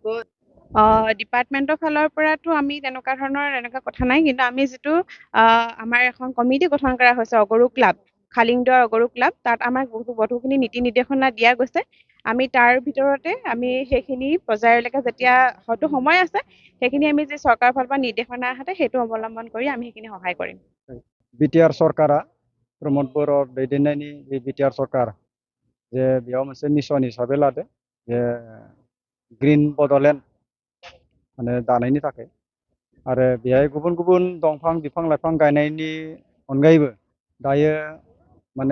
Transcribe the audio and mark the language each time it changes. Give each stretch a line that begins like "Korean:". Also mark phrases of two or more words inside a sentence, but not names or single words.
Assamese: ডিপাৰ্টমেণ্টৰ ফালৰ পৰাতো আমি তেনেকুৱা কথা নাই কিন্তু আমি যিটো আমাৰ এখন কমিটি গঠন কৰা হৈছে অগৰু ক্লাব খালিংদুৱাৰ অগৰু ক্লাব তাত আমাক বহুখিনি নীতি নিৰ্দেশনা দিয়া গৈছে আমি তাৰ ভিতৰতে আমি সেইখিনি পৰ্যায়লৈকে যেতিয়া হয়তো সময় আছে সেইখিনি আমি যে চৰকাৰৰ ফালৰ পৰা নিৰ্দেশনা আহে সেইটো অৱলম্বন কৰি আমি সেইখিনি সহায় কৰিম
Bodo: बिटिआर सरकारा प्रमद बर' दैदेननायनि बे बिटिआर सरकार जे बेयाव मोनसे मिशन हिसाबै लादो जे ग्रीन बड'लेण्ड माने दानायनि थाखाय आरो बेहाय गुबुन गुबुन दंफां बिफां लाइफां गायनायनि अनगायैबो दायो माने